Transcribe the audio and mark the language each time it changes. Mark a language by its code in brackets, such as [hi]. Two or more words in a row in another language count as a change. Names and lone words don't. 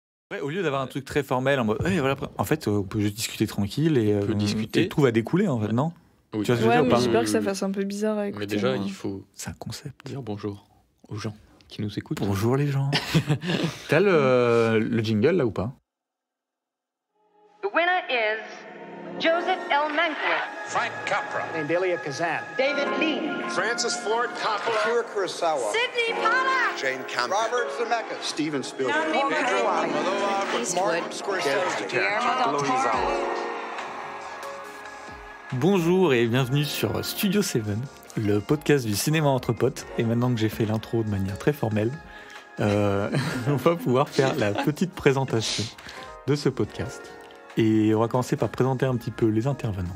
[fr] Ouais, au lieu d'avoir un truc très formel en mode, voilà, en fait, on peut juste discuter tranquille et, discuter. et tout va découler en fait, non? Oui. Tu vois ce que je veux Ouais, dire ou mais pas? j'ai peur que ça fasse un peu bizarre à écouter. Mais déjà, moi. il faut C'est un concept. dire bonjour aux gens qui nous écoutent. Bonjour les gens. T'as le jingle là ou pas? [en] The winner is Joseph L. Mankiewicz, Frank Capra, and Delia Kazan, David Lean, Francis Ford Coppola, Akira Kurosawa, Sidney Pollack, Jane Campion, Robert Zemeckis, Steven Spielberg, Martin Scorsese, Guillermo del Toro. [fr] Bonjour et bienvenue sur Studio 7, le podcast du cinéma entre potes. Et maintenant que j'ai fait l'intro de manière très formelle, on va pouvoir faire la petite présentation de ce podcast. Et on va commencer par présenter un petit peu les intervenants.